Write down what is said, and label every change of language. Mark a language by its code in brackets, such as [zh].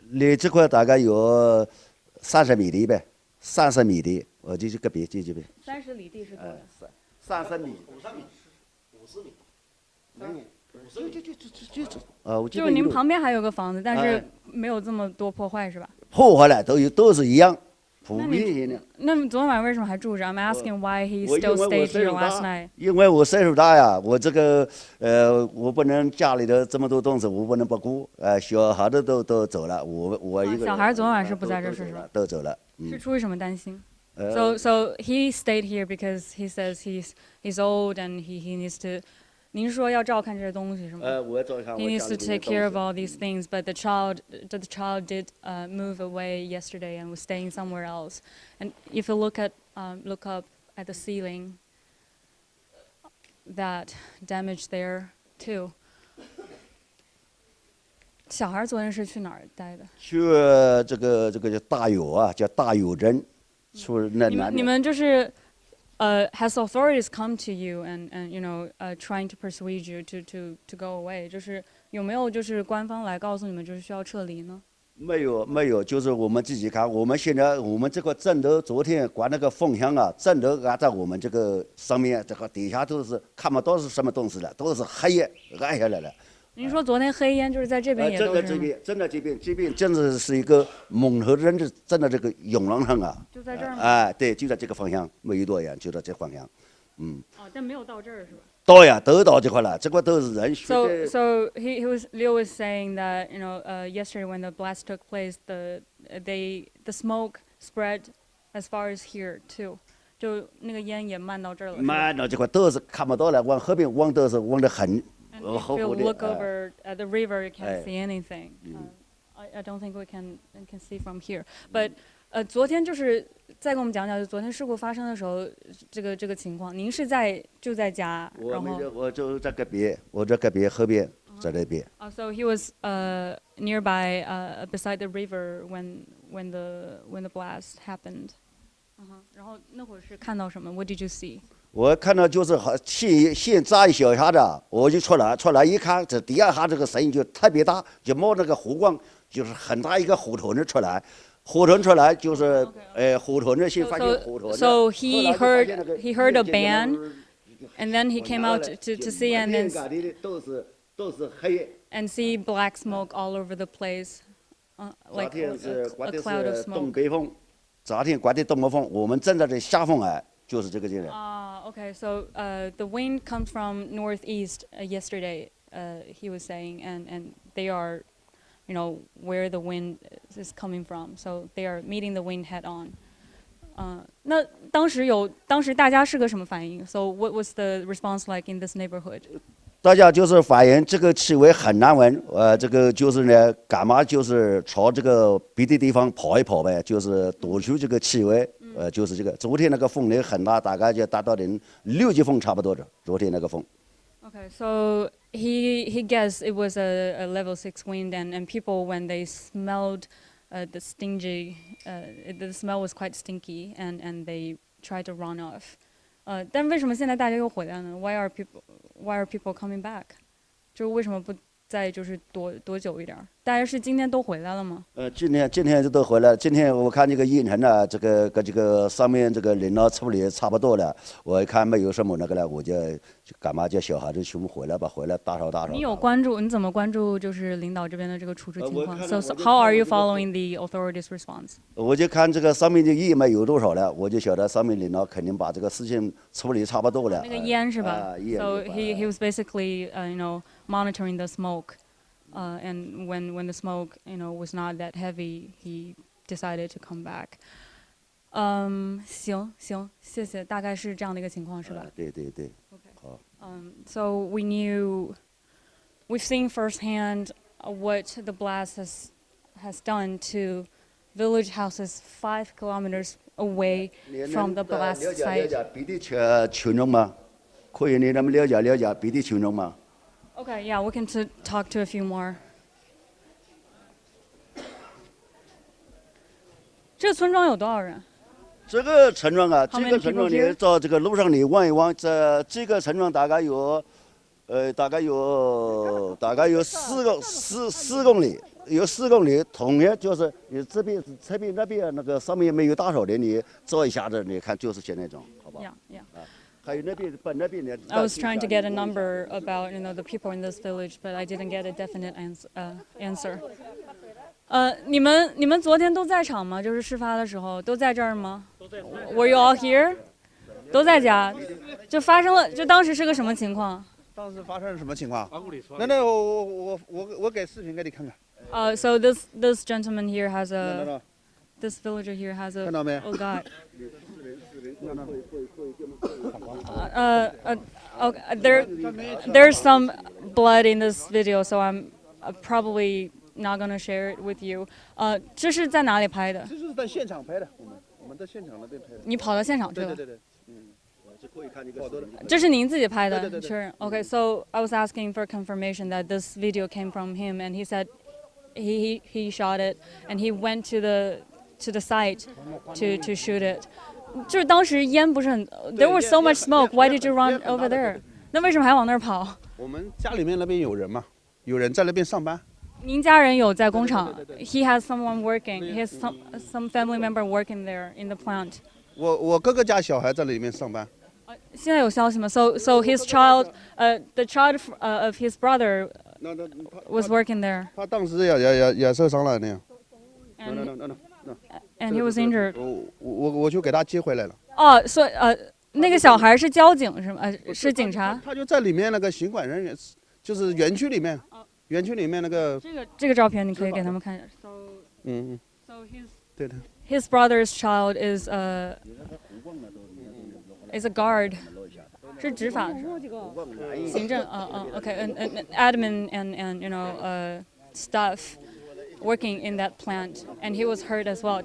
[zh] 离这块大概有30米地呗，30米地，我就隔壁这边。 30里地是多远？30米。50米。没有。就是您旁边还有个房子，但是没有这么多破坏是吧？破坏了都是一样，普遍性的。那昨天晚上为什么还住着 [en] ？I'm asking why he still stayed here last night. [zh] 因为我岁数大呀，我这个我不能家里的这么多东西，我不能不顾。小孩的都走了，我一个。小孩昨天晚上是不在这是吧？都走了。是出于什么担心？ [en] So he stayed here because he says he's old and he needs to. [zh] 您说要照看这些东西是吗？我要照看。 [en] He needs to take care of all these things, but the child did move away yesterday and was staying somewhere else. And if you look up at the ceiling, that damage there too. [zh] 小孩昨天是去哪儿待的？去这个叫大有啊，叫大有镇，出那南。你们就是。 Has authorities come to you and trying to persuade you to go away？就是有没有就是官方来告诉你们就是需要撤离呢？没有，就是我们自己看。我们现在我们这个镇头昨天关那个风箱啊，镇头按在我们这个上面，这个底下都是看不到是什么东西了，都是黑烟按下来了。您说昨天黑烟就是在这边也都是吗？真的这边真的是一个蒙头人的真的这个涌廊上啊。就在这儿吗？对，就在这个方向，没有多远，就在这方向。但没有到这儿是吧？到呀，都到这块了，这块都是人。 [en] So Leo was saying that yesterday when the blast took place, the smoke spread as far as here too. [zh] 就那个烟也漫到这儿了。漫到这块都是看不到了，往后边望都是望得很。 [en] If you look over at the river, you can't see anything. I don't think we can see from here. [zh] But 昨天就是再跟我们讲讲，就昨天事故发生的时候，这个情况。您是就在家，然后我就在隔壁，我在隔壁后边，在那边。 [en] So he was nearby beside the river when the blast happened. [zh] 然后那会儿是看到什么 ？ [en] What did you see? [zh] 我看到就是先炸一小下子，我就出来一看，这第二下这个声音就特别大，就冒那个火光，就是很大一个火团子出来就是火团子先发现火团子。 [en] So he heard a bang, and then he came out to see and then [zh] 都是黑。 [en] And see black smoke all over the place, like a cloud of smoke. [zh] 东北风，昨天刮的东北风，我们正在这下风哎。就是这个劲儿。 [en] Okay. So the wind comes from northeast yesterday. He was saying, and they are, where the wind is coming from. So they are meeting the wind head on. [zh] 那当时大家是个什么反应 [en] ？So what was the response like in this neighborhood? [zh] 大家就是反映这个气味很难闻，这个就是呢，干嘛就是朝这个别的地方跑一跑呗，就是躲出这个气味，就是这个。昨天那个风力很大，大概就达到6级风差不多的。昨天那个风。 [en] Okay, so he guessed it was a level 6 wind, and people when they smelled the smell was quite stinky, and they tried to run off. [zh] 但为什么现在大家又回来呢 ？ [en] Why are people coming back？ [zh] 就是为什么不再就是多久一点？大家是今天都回来了吗？今天就都回来了。今天我看这个盐城呢，这个上面这个领导处理差不多了。我一看没有什么那个了，我就干嘛叫小孩子全部回来吧，回来打扫。你有关注？你怎么关注就是领导这边的这个处置情况 ？ [en] So how are you following the authorities' response？ [zh] 我就看这个上面的烟没有多少了，我就晓得上面领导肯定把这个事情处理差不多了。那个烟是吧？ [en] So he was basically monitoring the smoke. and when the smoke was not that heavy, he decided to come back. [zh] 行，谢谢，大概是这样的一个情况，是吧？对。 [en] Okay. [zh] 好。 [en] So we've seen firsthand what the blast has done to village houses 5 kilometers away from the blast [zh] 了 [en] site. [zh] 解本地群众吗？可以，你能了解本地群众吗？ [en] Okay, yeah, we can talk to a few more. [zh] 这个村庄有多少人？这个村庄啊， [en] How [zh] 这 [en] many [zh] 个村庄 [en] people here? [zh] 你到这个路上你望一望，这个村庄大概有4公里，有4公里。同样就是你这边那边那个上面没有大手的，你照一下子，你看就是现在这种，好吧？ [en] Yeah. [zh] 还有那边的。 [en] I was trying to get a number about the people in this village, but I didn't get a definite answer. [zh] 你们昨天都在场吗？就是事发的时候都在这儿吗？ [en] Were you all here? [zh] 都在家。就发生了，就当时是个什么情况？当时发生了什么情况？那我给视频给你看看。 [en] So this gentleman here has No. this villager here has a. [zh] 看到没？ [en] Oh God. Okay, there's some blood in this video, so I'm probably not gonna share it with you. [zh] 这是在哪里拍的？这就是在现场拍的，我们在现场那边拍的。你跑到现场去了？对。好多的。这是您自己拍的？对。 [en] Sure. Okay, so I was asking for confirmation that this video came from him, and he said he shot it, and he went to the site to shoot it. [zh] 就是当时烟不是很 [en] ，There was so much smoke. Why did you run over there? [zh] 那为什么还往那儿跑？我们家里面那边有人嘛，有人在那边上班。您家人有在工厂 [en] ？He has someone working. He has some family member working there in the plant. [zh] 我哥哥家小孩在里面上班。现在有消息吗 [en] ？So his child, the child of his brother was working there. [zh] 他当时也受伤了那样。 [en] And he was injured. [zh] 我就给他接回来了。哦，所以那个小孩是交警是吗？是警察。他就在里面那个行管人员，就是园区里面，园区里面那个。这个照片你可以给他们看一下。 [en] So his brother's child is a guard. [zh] 是执法是行政 [en] okay admin and staff working in that plant and he was hurt as well.